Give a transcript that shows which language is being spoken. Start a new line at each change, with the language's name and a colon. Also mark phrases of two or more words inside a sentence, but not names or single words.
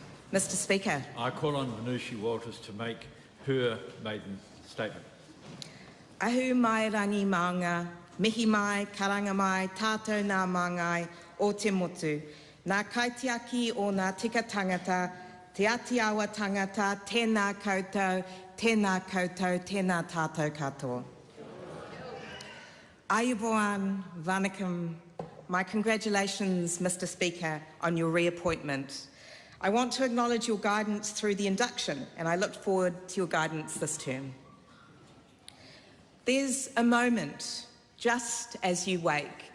English: Mr Speaker. I call on Manushi Walters to make her maiden statement.
Māori: Ahu mai rangi maunga, mihi mai, karanga mai, tātou nā māngai o te motu. Nā kaitiaki o nā tika tangata, te ati awa tangata, tēnā koutou, tēnā koutou, tēnā tātou katoa.
English: Ayubowan, Vanakkam. My congratulations, Mr Speaker, on your reappointment. I want to acknowledge your guidance through the induction, and I look forward to your guidance this term. There's a moment just as you wake.